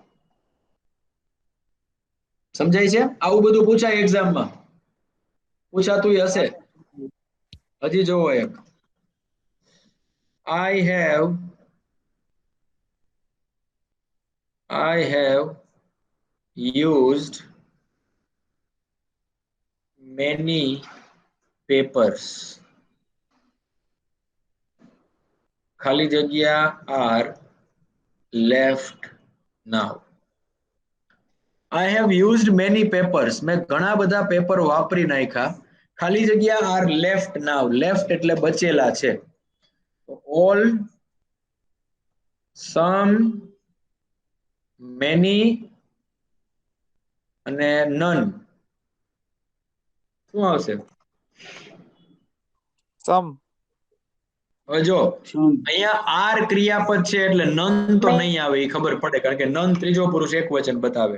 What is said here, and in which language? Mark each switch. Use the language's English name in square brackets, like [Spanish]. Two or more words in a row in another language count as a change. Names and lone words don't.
[Gujarati] સમજાય છે? આવું બધું પૂછાય એક્ઝામમાં, પૂછાતું હશે. હજી જોવો એક, [English] I have used many papers. [Gujarati] ખાલી જગ્યા [English] are left now. I have used many papers. [Gujarati] મેં ઘણા બધા પેપર વાપરી નાખ્યા. ખાલી જગ્યા [English] are left now. Left [Gujarati] એટલે બચેલા છે. [English] All, some, many અને none. [Gujarati] શું આવશે? સમ. હવે જો સમ. અહીંયા આર ક્રિયાપદ છે એટલે નન તો નહીં આવે એ ખબર પડે, કારણ કે નન ત્રીજો પુરુષ એક વચન બતાવે.